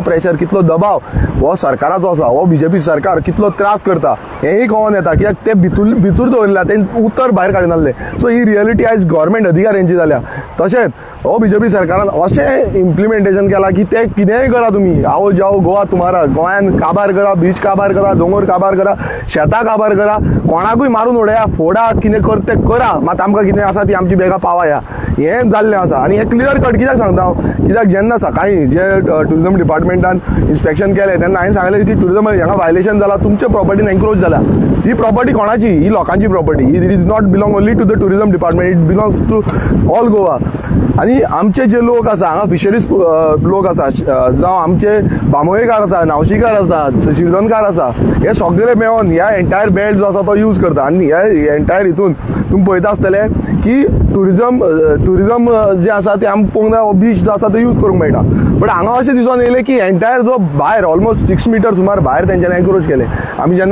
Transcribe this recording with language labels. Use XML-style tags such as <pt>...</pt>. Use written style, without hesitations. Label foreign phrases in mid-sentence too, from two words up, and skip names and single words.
<kok>प्रेशर कितलो दबाव हो सरकाराचो आसा हो BJP सरकार कितलो त्रास करता हेंय कळोन येता कित्याक ते भितूर दवरला ते उतर भायर काडून नासले सो ही रियलिटी आयज गव्हर्मेंट अधिकाऱ्यांची जाल्या तशेंच हो BJP सरकारान अशें इम्प्लिमेंटेशन केलां की ते कितेंय करा तुमी</kok> <hi>आओ जाओ गोवा तुमारा</hi> <kok>गोंयान काबार करा बीच काबार करा दोंगर काबार करा शेतां काबार करा कोणाकूय मारून उडया फोडा कितें करता ते करा मात आमकां कितें आसा ती आमची बेगा पावया हें जाल्लें आसा आनी हें</kok> <en>clear cut</en> <kok>कित्याक सांगता हांव कित्याक जेन्ना सकाळीं जे</kok> <en>tourism departmentan inspection</en> <kok>केलें तेन्ना हांवें सांगलें की टुरिजम हांगा वायलेशन जालां तुमच्या प्रॉपर्टीन एन्क्रोच जाल्या ही प्रॉपर्टी कोणाची ही लोकांची प्रॉपर्टी</kok> <en>it is not belong only to the tourism department it belongs to all Goa</en> <kok>आनी आमचे जे लोक आसा हांगा फिशरीज लोक आसा जावं आमचे बांबोळेकार आसा नावशीकार आसा शिरदोनकार आसा हे सगळे मेळोन ह्या</kok> <en>entire belt</en> <kok>जो आसा तो यूज करता आनी ह्या एंटायर हितून तुमी पळयता आसतले की टुरिजम जे आसा ते आमकां पळोवंक जाय बीच जो आसा तो यूज करूंक मेळटा बट हांगा अशें दिसून येयलें की एंटायर जो भायर</kok> <en>almost 6 meter</en> <kok>सुमार भायर तेंच्यांनी एन्क्रोच केले आमी जेन्ना</kok>